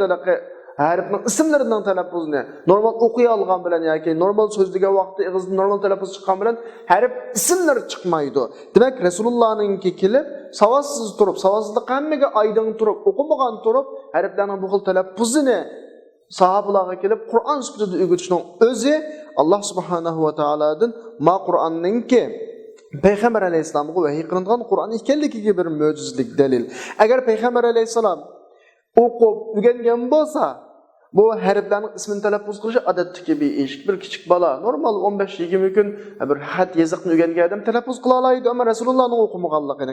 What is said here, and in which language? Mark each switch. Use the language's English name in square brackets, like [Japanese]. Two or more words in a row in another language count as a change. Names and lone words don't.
[Uzbek] Harfning ismlarining talaffuzini normal o'qiy olgan bilan yoki normal so'zlagan vaqtda og'izdan normal talaffuz chiqqan bilan harf ismlari chiqmaydi. Demak, Rasulullohninki kelib savotsiz turib, savodsizlik hammaga oydin turib, o'qimagan turib harflarning bu xil talaffuzini sahobalarga kelib Qur'on sifatida o'rgatishning o'zi Allah [Arabic] سبحانه وتعالى [Uzbek] ma Qur'onninki Peygamber aleyhisselamga vahiy qilingan Qur'on ekanligiga bir mo'jizlik dalil. Agar Peygamber aleyhisselam o'qib o'rgangan bo'lsa, bu harflarning ismini talaffuz qilishi odatdagi bir ish. Bir kichik bola normal 15-20 kun bir xat yoziqni o'rgangan odam talaffuz qila oladi, ammo Rasulullohning o'qimaganligi.